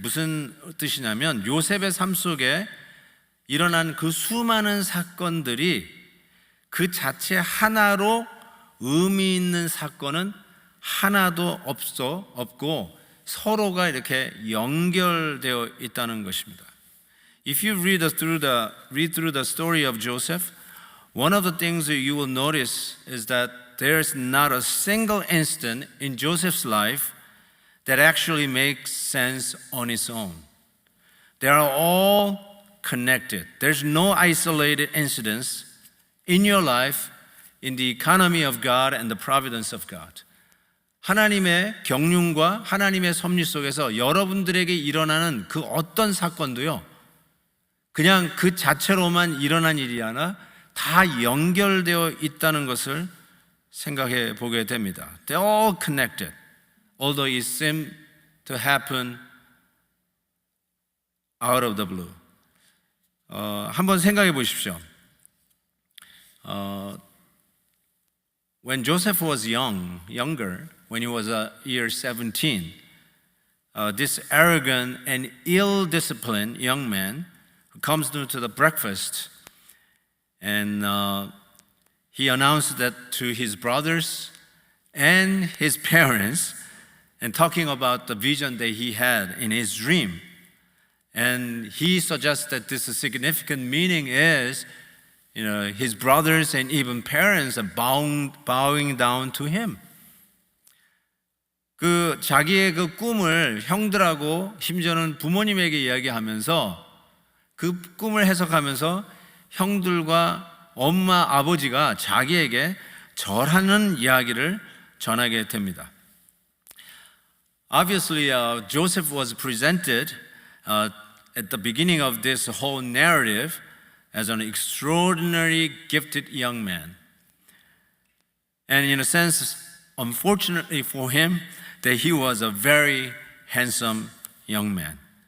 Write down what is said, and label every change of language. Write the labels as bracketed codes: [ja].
[ko] 무슨 뜻이냐면 요셉의 삶 속에 일어난 그 수많은 사건들이 그 자체 하나로 의미 있는 사건은 하나도 없고 서로가 이렇게 연결되어 있다는 것입니다. [en] If you read through the story of Joseph, one of the things that you will notice is that there's not a single instant in Joseph's life that actually makes sense on its own. They are all connected. There's no isolated incidents in your life in the economy of God and the providence of God. [ko] 하나님의 경륜과 하나님의 섭리 속에서 여러분들에게 일어나는 그 어떤 사건도요, 그냥 그 자체로만 일어난 일이 아니라 다 연결되어 있다는 것을 생각해 보게 됩니다. [en] They're all connected, although it seemed to happen out of the blue. [ko] 한번 생각해 보십시오. [en] When Joseph was younger, when he was a year 17, this arrogant and ill-disciplined young man who comes to the breakfast, and he announced that to his brothers and his parents, and talking about the vision that he had in his dream. And he suggests that this significant meaning is, his brothers and even parents are bowing down to him. [ko] 그 자기의 그 꿈을 형들하고 심지어는 부모님에게 이야기하면서 그 꿈을 해석하면서 형들과 엄마, 아버지가 자기에게 절하는 이야기를 전하게 됩니다. [en] Obviously, Joseph was presented at the beginning of this whole narrative as an extraordinary gifted young man. And in a sense, unfortunately for him, that he was a very handsome young man.